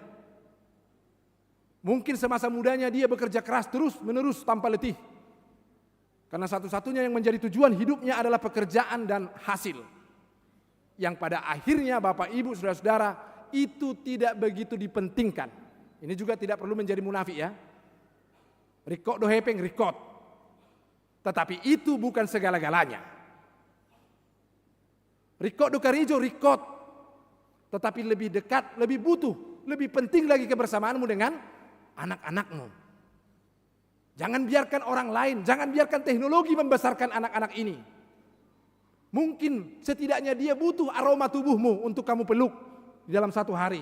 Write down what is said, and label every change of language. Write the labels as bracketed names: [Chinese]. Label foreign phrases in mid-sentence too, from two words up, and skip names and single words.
[Indonesian] Mungkin semasa mudanya dia bekerja keras terus-menerus tanpa letih. Karena satu-satunya yang menjadi tujuan hidupnya adalah pekerjaan dan hasil. Yang pada akhirnya Bapak Ibu Saudara-saudara itu tidak begitu dipentingkan. Ini juga tidak perlu menjadi munafik ya. [Batak Toba] Rikot do hepeng rikot. [Indonesian] Tetapi itu bukan segala-galanya. [Batak Toba] Rikot do karijo rikot. [Indonesian] Tetapi lebih dekat, lebih butuh, lebih penting lagi kebersamaanmu dengan anak-anakmu. Jangan biarkan orang lain, jangan biarkan teknologi membesarkan anak-anak ini. Mungkin setidaknya dia butuh aroma tubuhmu untuk kamu peluk di dalam satu hari.